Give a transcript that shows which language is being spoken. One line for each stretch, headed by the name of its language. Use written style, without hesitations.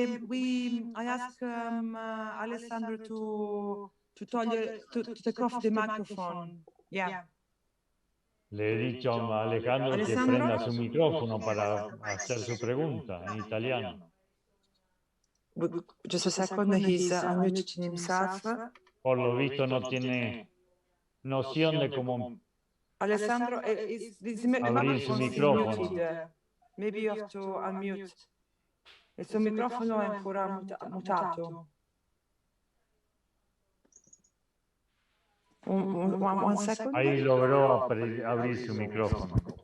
English: I asked Alessandro to take off the microphone. Yeah.
Spanish: Le he dicho a Alejandro que prenda su micrófono para hacer su pregunta en italiano.
English: Just a second, he's unmuting himself.
Spanish: Por lo visto no tiene noción de cómo Alessandro, abrir su microfono.
English: Maybe you have to unmute.
Italian: Il suo microfono è ancora mutato.
English: One second.
Spanish: Ahí logró abrir su micrófono.